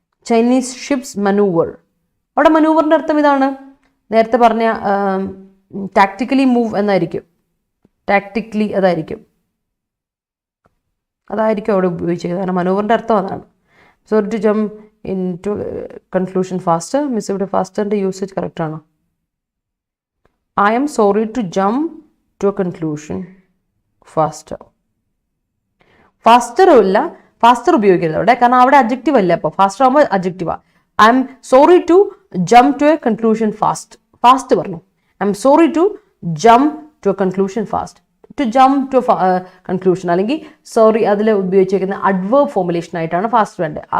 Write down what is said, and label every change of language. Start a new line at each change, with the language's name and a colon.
Malayalam: Chinese ships മനൂവർ, അവിടെ മനൂവറിൻ്റെ അർത്ഥം ഇതാണ്, നേരത്തെ പറഞ്ഞ ടാക്ടിക്കലി മൂവ് എന്നായിരിക്കും. ടാക്ടിക്കലി അതായിരിക്കും അവിടെ ഉപയോഗിച്ചത്, കാരണം മനൂവറിൻ്റെ അർത്ഥം അതാണ്.
English: Sorry to jump in to conclusion faster. Miss
Malayalam: ഇവിടെ ഫാസ്റ്ററിൻ്റെ യൂസേജ് കറക്റ്റ് ആണോ?
English: I am sorry to jump to a conclusion faster.
Malayalam: ഫാസ്റ്ററും ഇല്ല, ഫാസ്റ്റർ ഉപയോഗിക്കരുത് അവിടെ, കാരണം അവിടെ അഡ്ജക്റ്റീവ് അല്ലേ. അപ്പോൾ ഫാസ്റ്റർ ആകുമ്പോൾ അഡ്ജക്റ്റീവാ.
English: I'm sorry to jump to a conclusion fast
Malayalam: പറഞ്ഞു.
English: I'm sorry to jump to a conclusion fast.
Malayalam: To jump to conclusion അല്ലെങ്കിൽ സോറി അതിൽ ഉപയോഗിച്ചിരിക്കുന്ന അഡ്വേർബ് ഫോർമുലേഷൻ ആയിട്ടാണ് ഫാസ്റ്റ് വേണ്ടത്.